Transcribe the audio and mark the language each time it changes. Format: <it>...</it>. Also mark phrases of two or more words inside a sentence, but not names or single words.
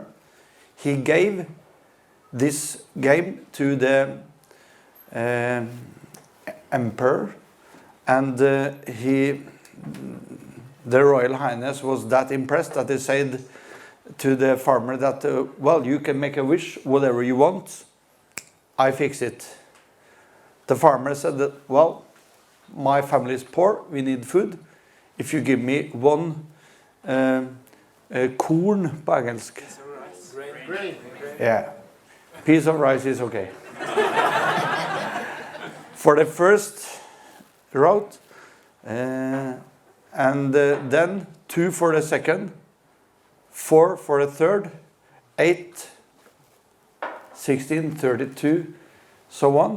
<en>He gave this game to the emperor, and the Royal Highness was that impressed that they said to the farmer that, well, you can make a wish, whatever you want, I fix it. The farmer said that, well, my family is poor, we need food. If you give me one</en> <no>korn på engelsk.</no> <en>Grain. Yeah. Piece of rice is okay. For the first route, and then 2 for the second, 4 for the third, 8, 16, 32, so on.</en>